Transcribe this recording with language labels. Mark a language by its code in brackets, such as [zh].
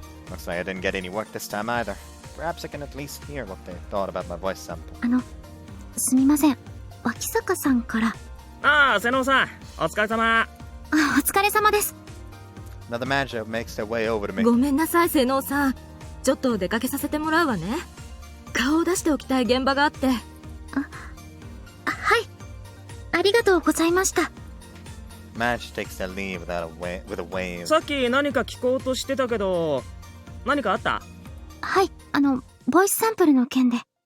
[en] Looks like I didn't get any work this time either. Perhaps I can at least hear what they thought about my voice sample. [ja] すみません。脇坂さんから。ああ、瀬能さん、お疲れ様。お疲れ様です。 [en] Now the manager makes their way over to me. [ja] ごめんなさい、瀬能さん。ちょっと出かけさせてもらうわね。顔を出しておきたい現場があって。はい。ありがとうございました。 [en] Manager takes their leave with a wave. [ja] さっき何か聞こうとしてたけど、何かあった？はい、ボイスサンプルの件で。